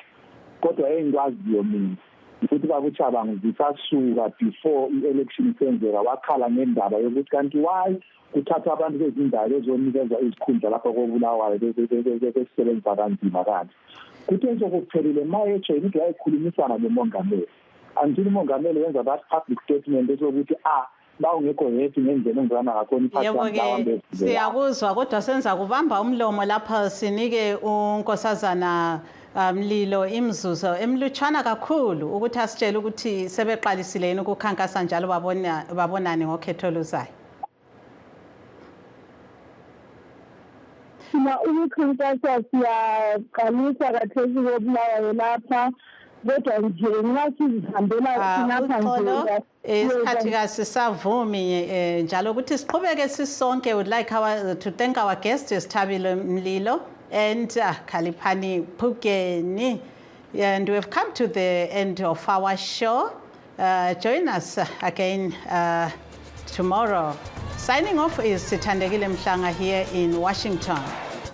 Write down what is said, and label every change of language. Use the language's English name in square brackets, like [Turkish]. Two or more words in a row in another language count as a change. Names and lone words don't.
[North Ndebele] Kodwa engikwaziyo mina ukuthi baba uChabangu zisasuka before i-election isenzeka wakhala ngendaba yokuthi kanti why kuthatha abantu bezindawo ezonikezwa izikhundla lapho kobulawayo besebenza kanzima kanti kuthi ezokuphelile mayetsho ukuthi wayekhulumisana nomongameli andini umongameli wenza [English] that public statement [North Ndebele] esokuthi bawungekho happy ngendlela engizana ngakhona iphathwa siyakuzwa kodwa senza kubamba umlomo lapha sinike unkosazana Mlilo imzuzo emlutshwana kakhulu ukuthi asitshele ukuthi sebeqalisile yini ukukhankasa njalo babonane ngokhetho luzayo. Ukukhankasa siyaqalisa kathesi kobulawayo lapha kodwa nje nxa sizihambela sinapha nje isikhathi kasisavumi njalo ukuthi siqhubeke sisonke. [English] Would like to thank our guest Sithabile Mlilo and Khalipani Pukeni, and we've come to the end of our show. Join us again tomorrow. Signing off is Sithandekile Mhlanga here in Washington.